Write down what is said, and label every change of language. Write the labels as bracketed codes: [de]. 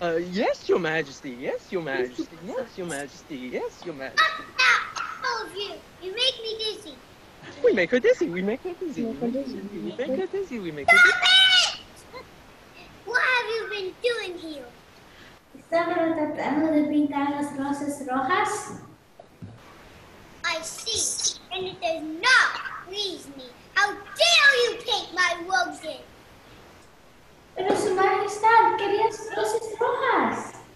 [en] Yes, Your Majesty. Yes, Your Majesty. Yes, Your Majesty. Yes, Your Majesty. Up now, all of you. You make me dizzy. We make her dizzy. We make her dizzy. We make her dizzy. We make her dizzy. We make her Stop dizzy. it! What have you been doing here? [es] Estaba tratando de pintar las rosas rojas. [en] I see, and it does not please me. How dare you paint my roses? [es] Pero Su Majestad quería rosas rojas.